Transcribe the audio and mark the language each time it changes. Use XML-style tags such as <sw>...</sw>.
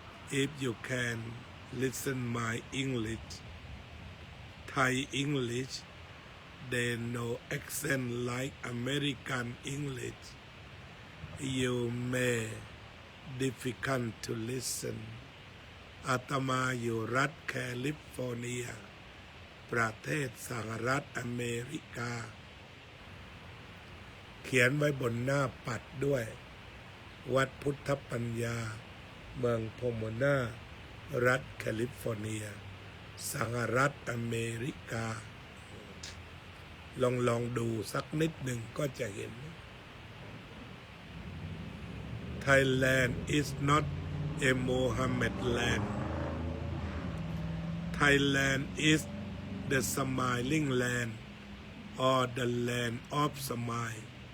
<en>If you can listen my English, Thai English, they no accent like American English. You may difficult to listen.</en> <th>อาตมาอยู่รัฐแคลิฟอร์เนียประเทศสหรัฐอเมริกา เขียนไว้บนหน้าปัดด้วยวัดพุทธปัญญาเมืองโพโมนารัฐแคลิฟอร์เนียสหรัฐอเมริกาลองดูสักนิดหนึ่งก็จะเห็น</th> <en>Thailand is not a Mohammed land. Thailand is the smiling land or the land of smile.</en>